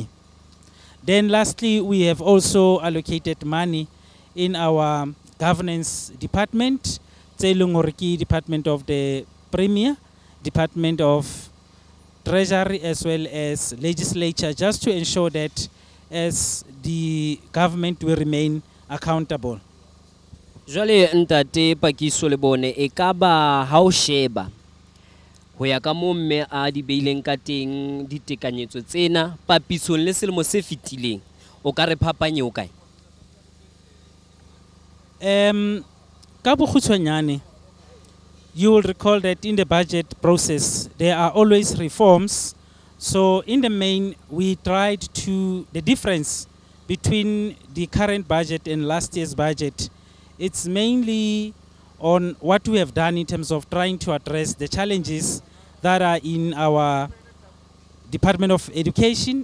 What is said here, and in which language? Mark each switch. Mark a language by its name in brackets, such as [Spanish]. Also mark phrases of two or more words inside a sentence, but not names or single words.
[English] Then lastly, we have also allocated money in our governance department, Tselungoriki Department of the Premier, Department of Treasury, as well as Legislature, just to ensure that as the government will remain accountable. [Southern Sotho] Jwale ntate Pakiso le bone e ka ba ha o sheba ho ya ka mo mme a di beileng ka teng ditekanyetso tsena papisong le selemo se fitileng o ka re phapanye o kae? Ka bokgutshwanyane, [English] you will recall that in the budget process there are always reforms. So in the main, we tried to, the difference between the current budget and last year's budget, it's mainly on what we have done in terms of trying to address the challenges that are in our Department of Education.